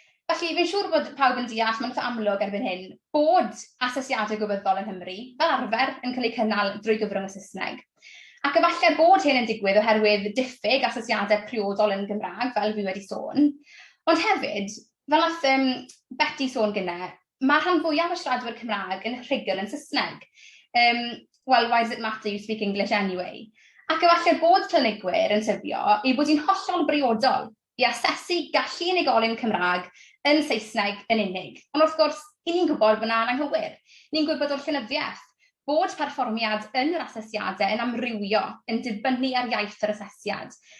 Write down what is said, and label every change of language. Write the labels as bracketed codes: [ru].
[cy] Felly, fi'n siŵr bod pawb yn deall, mae'n eitha amlwg erbyn hyn, bod asesiadau gwybodaeth yn Nghymru, fel arfer, yn cael ei cynnal drwy gyfrwng y Saesneg. Ac efallai bod hyn yn digwydd oherwydd diffyg asesiadau priodol yn Gymraeg, fel fi wedi sôn. Ond hefyd, fel nath Betty sôn gynnau, mae rhan fwyaf o siaradwyr Cymraeg yn rhugl yn Saesneg. [en] Well, why does it matter you speak English anyway? [cy] Ac efallai bod clinigwyr yn sefio i bod hi'n hollol briodol i asesu gallu unigolyn Cymraeg yn Saesneg yn unig. Ond wrth gwrs, ni'n gwybod bod yna'n anghywir. Ni'n gwybod o'r llenyddiaeth bod perfformiad yn yr asesiadau yn amrywio, yn dibynnu ar iaith yr asesiad.